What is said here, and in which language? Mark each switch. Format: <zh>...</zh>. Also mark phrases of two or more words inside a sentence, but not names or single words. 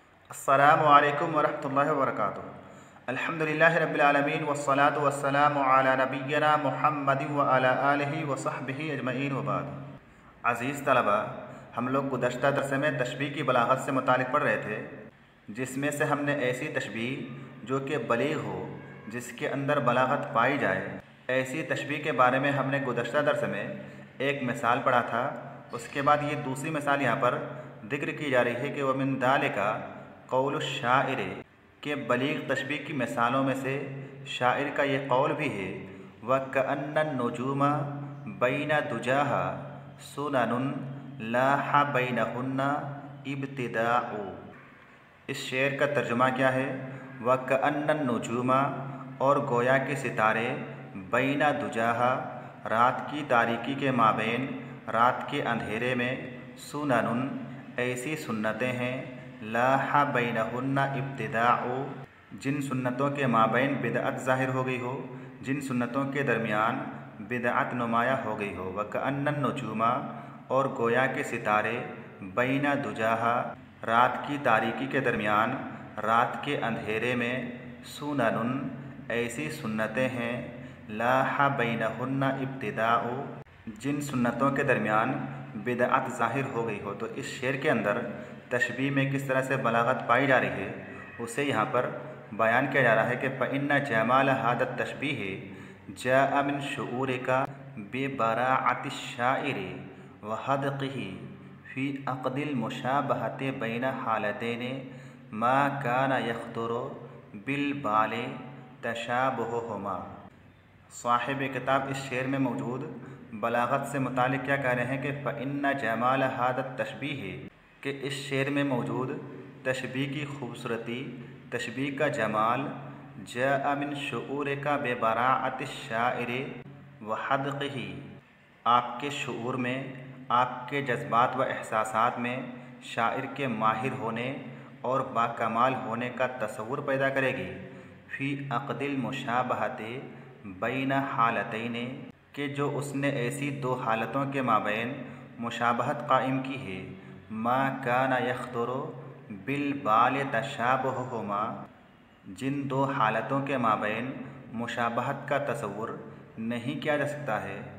<ar>السلام عليكم ورحمة الله وبركاته. الحمد لله رب العالمين والصلاة والسلام على نبينا محمد و على آله و صحبه أجمعين و بعد.</ar> <ur>عزیز طلبہ، ہم لوگ گزشتہ درس میں تشبیہ کی بلاغت سے متعلق پڑھ رہے تھے، جسمیں سے ہم نے ایسی تشبیہ جو کہ بلیغ ہو، جس کے اندر بلاغت پائی جائے، ایسی تشبیہ کے بارے میں ہم نے گزشتہ درس میں ایک مثال پڑھا تھا. اسکے بعد یہ دوسری مثال یہاں پر ذکر کی جا رہی ہے کہ</ur> <ar>ومن ذلك قول شاعر,</ar> <ur>کہ بلیغ تشبیہ کی مثالوں میں سے شاعر کا یہ قول بھی ہے,</ur> <ar>و كأن النجوم بين دجاها سنن لاح بينهن ابتداع.</ar> <ur>اس شعر کا ترجمہ کیا ہے?</ur> <ar>و كأن النجوم,</ar> <ur>اور گویا کہ ستارے,</ur> <ar>بين دجاها,</ar> <ur>رات کی تاریکی کے مابین، رات کے اندھیرے میں، سنن، ایسی سنتیں ہیں,</ur> <ar>لاح بينهن ابتداع,</ar> <ur>جن سنتوں کے مابین بدعت ظاہر ہو گئی ہو، جن سنتوں کے درمیان بدعت نمایاں ہو گئی ہو.</ur> <ar>و كأن النجوم,</ar> <ur>اور گویا کہ ستارے,</ur> <ar>بين دجاها,</ar> <ur>رات کی تاریکی کے درمیان، رات کے اندھیرے میں، سنن، ایسی سنتیں ہیں,</ur> <ar>لاح بينهن ابتداع,</ar> <ur>جن سنتوں کے درمیان بدعت ظاہر ہو گئی ہو. تو اس شعر کے اندر تشبیہ میں کس طرح سے بلاغت پائی جا رہی ہے، اسے یہاں پر بیان کیا جا رہا ہے کہ</ur> <ar>فإن جمال هذا التشبيه جاء من شعورك ببراعة الشاعر و حذقه في عقد المشابهة بين حالتين ما كان يخطر بالبال تشابههما.</ar> <ur>صاحب کتاب اس شعر میں موجود بلاغت سے متعلق کیا کہہ رہے ہیں کہ</ur> <ar>فإن جمال هذا التشبيه,</ar> <ur>کہ اس شعر میں موجود تشبیہ کی خوبصورتی، تشبیہ کا جمال,</ur> <ar>جاء من شعورك ببراعة الشاعر و حذقه,</ar> <ur>آپکے شعور میں، آپکے جذبات و احساسات میں شاعر کے ماہر ہونے اور باکمال ہونے کا تصور پیدا کرے گی.</ur> <ar>في عقد المشابهة بين حالتين,</ar> <ur>کہ جو اس نے ایسی دو حالتوں کے مابین مشابہت قائم کی ہے,</ur> <ar>ما كان يخطر بالبال تشابههما,</ar> <ur>جن دو حالتوں کے مابین مشابہت کا تصور نہیں کیا جا سکتا ہے.</ur>